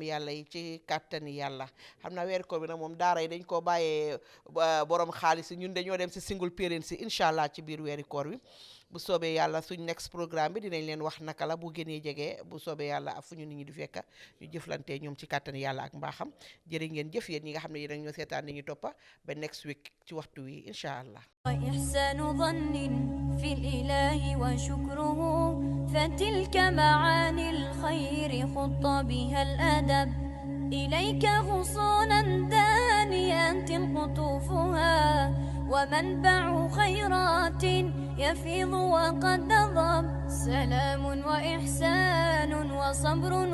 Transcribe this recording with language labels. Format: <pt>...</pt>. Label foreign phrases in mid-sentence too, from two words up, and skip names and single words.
<wo>yàlla yi ci kàttani yàlla xam naa weeri koor bi nag moom daara yi dañ koo bàyyee borom xaalis yi ñun dañoo dem si</wo> <en>single parents</en> <wo>si</wo> <ar>إن شاء الله</ar> <wo>ci biir weeri koor wi bu soobee yàlla suñ</wo> <en>next programme</en> <wo>bi dinañ leen wax naka la bu gënee jege bu soobee yàlla ak fu ñu nit ñi di fekka ñu jëflante ñoom ci kàttani yàlla ak mbaaxam jërë ngeen jëf yéen ñi nga xam ne yéen ak ñoo seetaan ni ñu toppa ba</wo> <en>next week</en> <wo>ci waxtu wi</wo> <ar>إن شاء الله وإحسان ظن في الإله وشكره فتلك معاني الخير خط بها الأدب إليك غصونا دانيات قطوفها ومنبع خيرات يفيض وقد نضب سلام وإحسان وصبر</ar>